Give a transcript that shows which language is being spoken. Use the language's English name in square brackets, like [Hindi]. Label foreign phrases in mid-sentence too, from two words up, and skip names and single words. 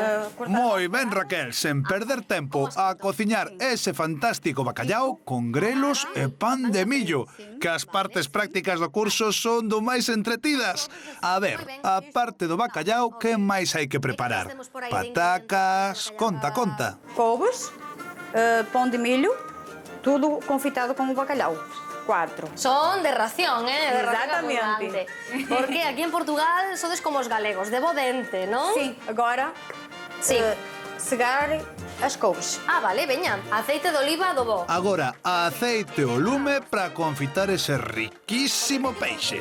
[Galician] Moi ben, Raquel, sen perder tempo a cociñar ese fantástico bacallao con grelos e pan de millo, que as partes prácticas do curso son do máis entretidas. A ver, a parte do bacallao, que máis hai que preparar? Patacas, conta. [Portuguese] Couves, pão de milho, tudo confitado com o bacalhau. 4. [Galician] Son de ración, de [Portuguese] Exatamente. [Galician] ración. Porque aquí en Portugal sodes como os galegos, de bo dente, non? [Portuguese] Sí, agora segar as couves. [Galician] Ah, vale, veña, aceite de oliva do bo. Agora, aceite o lume para confitar ese riquísimo peixe.